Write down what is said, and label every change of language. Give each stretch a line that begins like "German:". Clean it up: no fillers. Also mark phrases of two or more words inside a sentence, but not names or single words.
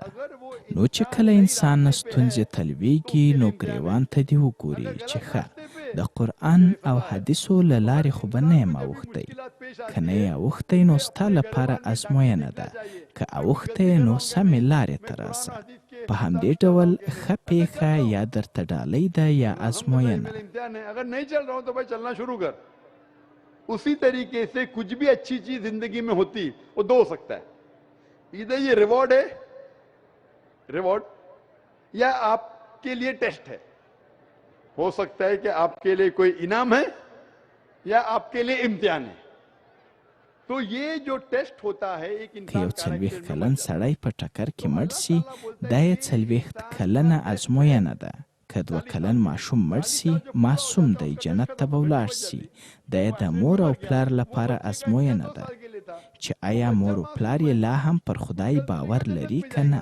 Pashto: نو چې کله انسان ستونزې تلویږي نو ګریوان ته دې وګوري چې ښه د قرآن او حدیثو له لارې خو به نه یم اوښتی. که نه یې اوښتی نو ستا لپاره ازموینه ده. که اوښتی نو سمې لارې ته راسه. په همدې ډول ښه پیښه یا درته ډالۍ ده یا ازموینه.
Hindi: अगर नहीं चल रहा हूं तो भाई चलना शुरू कर। उसी तरीके से कुछ भी अच्छी चीज जिंदगी में होती वो 2 हो सकता है। इधर ये रिवॉर्ड है, रिवॉर्ड, या आप आपके लिए टेस्ट है। हो सकता है कि आपके लिए कोई इनाम है या आपके लिए इम्तिहान है। तो ये जो टेस्ट होता है एक
Pashto: که یو څلوېښت کلن سړی په ټکر کې مړ سي دا یې څلوېښت کلنه ازموینه ده. که 2 کلن ماشوم مړ سي معصوم دی، جنت ته به ولاړ سي. دا یې د مور او پلار لپاره ازموینه ده چې آیا مور او پلار یې لا هم پر خدای باور لري که نه.